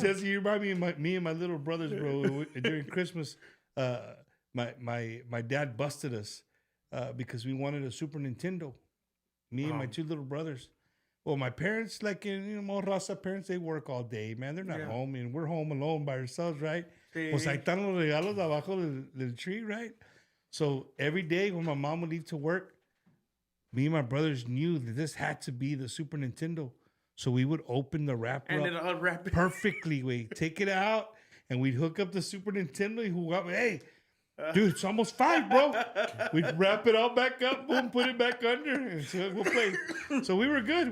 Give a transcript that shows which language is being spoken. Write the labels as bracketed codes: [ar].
[en] Jesse, you remind me of me and my little brothers, bro. During Christmas, my dad busted us because we wanted a Super Nintendo. Me and my two little brothers. Well, my parents, like more raza parents, they work all day, man. They're not home, and we're home alone by ourselves, right? [es] Pues ahí están los regalos abajo del tree, right? [en] So every day when my mom would leave to work, me and my brothers knew that this had to be the Super Nintendo. So we would open the wrapper and up it'll wrap it perfectly. We take it out, and we'd hook up the Super Nintendo. Hey, dude, it's almost 5, bro. We'd wrap it all back up, boom, put it back under, and so we'll play. So we were good.